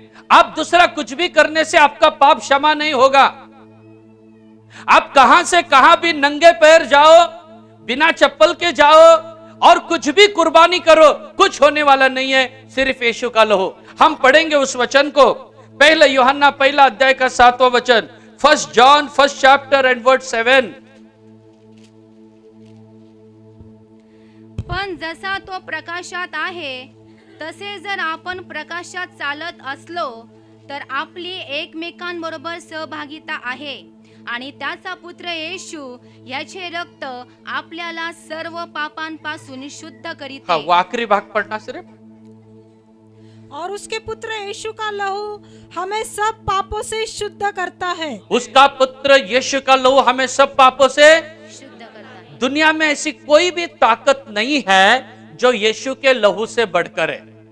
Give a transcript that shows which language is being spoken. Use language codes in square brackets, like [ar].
[hi] आप दूसरा कुछ भी करने से आपका पाप क्षमा नहीं होगा। आप कहां से कहां भी नंगे पैर जाओ, बिना चप्पल के जाओ और कुछ भी कुर्बानी करो, कुछ होने वाला नहीं है, सिर्फ यीशु का लहू। हम पढ़ेंगे उस वचन को, पहले यूहन्ना 1 अध्याय का 7वां वचन, [en] 1 John 1 chapter and verse 7। [mr] पण जसा तो प्रकाशात आहे, तसे जर आपण प्रकाशात चालत असलो, तर आपली एकमेकांबरोबर सहभागिता आहे, आणि त्याचा पुत्र येशू याचे रक्त आपल्याला सर्व पापांपासून शुद्ध करीत [hi] हाँ, वो आखिरी भाग पढ़ना सिर्फ। और उसके पुत्र यीशु का लहू हमें सब पापों से शुद्ध करता है। उसका पुत्र यीशु का लहू हमें सब पापों से शुद्ध करता है। दुनिया में ऐसी कोई भी ताकत नहीं है जो यीशु के लहू से बढ़कर है।